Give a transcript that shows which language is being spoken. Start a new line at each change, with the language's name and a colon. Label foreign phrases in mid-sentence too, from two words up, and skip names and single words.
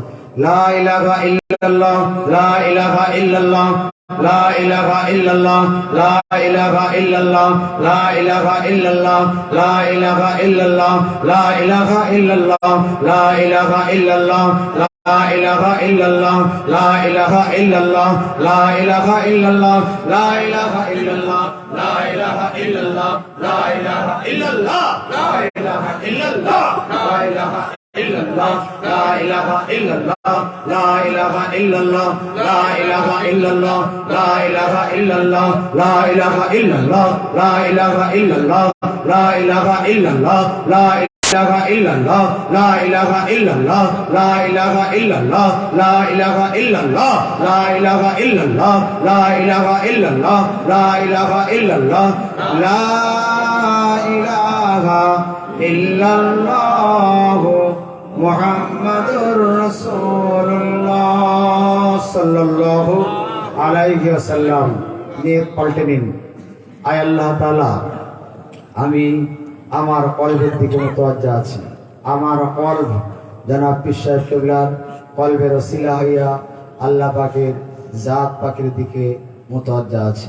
Arabic: لا إله إلا الله، لا إله إلا الله، لا إله إلا الله، لا إله إلا الله، لا إله إلا الله، لا إله إلا الله، لا إله إلا الله، لا إله إلا الله, لا إله إلا الله، لا إله إلا الله، لا إله إلا الله، لا إله إلا الله، لا إله إلا الله، لا إله إلا الله, لا إله إلا الله، لا إله إلا الله, لا إله إلا الله، لا إله إلا الله، لا إله إلا الله، لا إله إلا الله، لا إله إلا الله، لا إله إلا الله, لا إله إلا الله، لا إله إلا الله، لا إله إلا الله، لا إله إلا الله، لا إله إلا الله، لا إله إلا الله، لا إله إلا الله، لا إله إلا الله، لا إله إلا الله, محمد رسول الله صلى الله عليه وسلم.
Bangla: নিয়ত পাল্টে নিন। আয় আল্লাহ তাআলা, আমি আমার কলবের দিকে মুতাওয়াজ্জা আছি। আমার কলব জনাব পীর সাহেব কিবলার কলবের ওসিলা হইয়া আল্লাহ পাকের জাত পাকের দিকে মুতাওয়াজ্জা আছে।